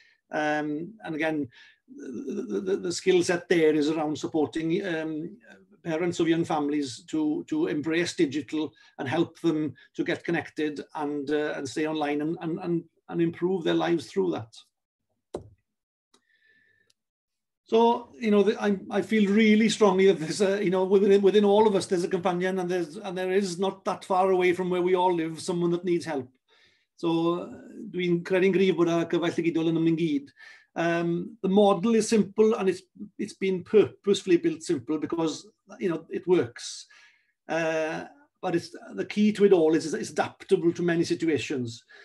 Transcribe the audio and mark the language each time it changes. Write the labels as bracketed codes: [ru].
[en] And again, the skill set there is around supporting parents of young families to embrace digital and help them to get connected and stay online and improve their lives through that. So I feel really strongly that there's within all of us there's a companion, and there is not that far away from where we all live someone that needs help. [cy] So dwi'n credu'n gryf bod y cyfle Digidol yn ymwneud. [en] The model is simple, and it's been purposefully built simple because it works. But the key to it all is it's adaptable to many situations.